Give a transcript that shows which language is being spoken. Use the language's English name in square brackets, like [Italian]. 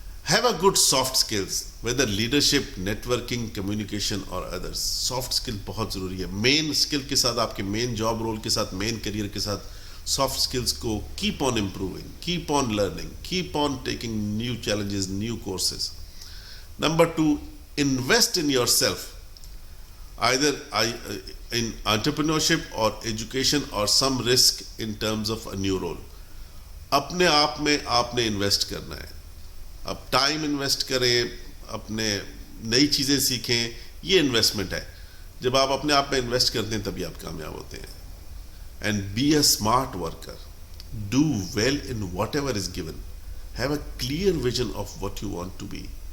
[English] Have a good soft skills, whether leadership, networking, communication اور others. [Urdu] Soft skill بہت ضروری ہے. مین اسکل کے ساتھ، آپ کے مین جاب رول کے ساتھ، مین کیریئر کے ساتھ سافٹ اسکلز کو [English] Keep on improving, keep on learning, keep on taking new challenges, new courses. Number 2، invest in yourself, either in entrepreneurship or education or some risk in terms of a new role. [Urdu] اپنے آپ میں آپ نے invest کرنا ہے. اب time invest کریں، اپنے نئی چیزیں سیکھیں، یہ انویسٹمنٹ ہے. جب آپ اپنے آپ میں انویسٹ کرتے ہیں تبھی آپ کامیاب ہوتے ہیں. [English] And be a smart worker, do well in whatever is given, have a clear vision of what you want to be.